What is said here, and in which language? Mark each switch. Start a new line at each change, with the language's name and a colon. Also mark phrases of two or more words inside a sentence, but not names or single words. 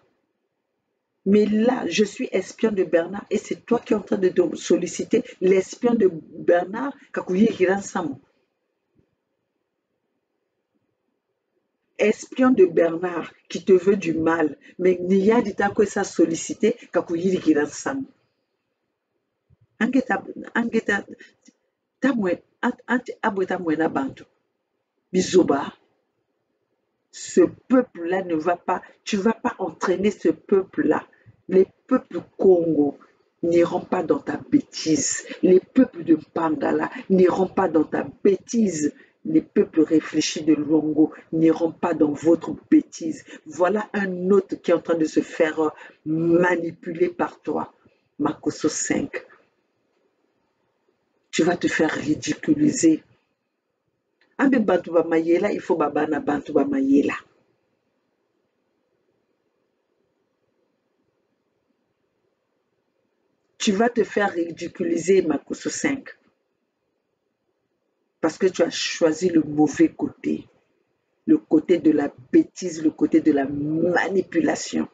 French: Mais là, je suis espion de Bernard et c'est toi qui es en train de solliciter l'espion de Bernard, Kakuyi Hiransamo. Espion de Bernard qui te veut du mal, mais Nia dit que ça sollicité Kakuyi Hiransamo.
Kongo: Angeta, tamwe, abweta mwena bantu. Bizoba.
French: Ce peuple-là ne va pas, tu ne vas pas entraîner ce peuple-là. Les peuples Congo n'iront pas dans ta bêtise. Les peuples de Mpangala n'iront pas dans ta bêtise. Les peuples réfléchis de Luango n'iront pas dans votre bêtise. Voilà un autre qui est en train de se faire manipuler par toi. Makosso 5. Tu vas te faire ridiculiser.
Kongo: Ambe bantu ba mayela,
French: il faut
Kongo: babana bantu ba mayela.
French: Tu vas te faire ridiculiser, Makosso 5. Parce que tu as choisi le mauvais côté. Le côté de la bêtise, le côté de la manipulation.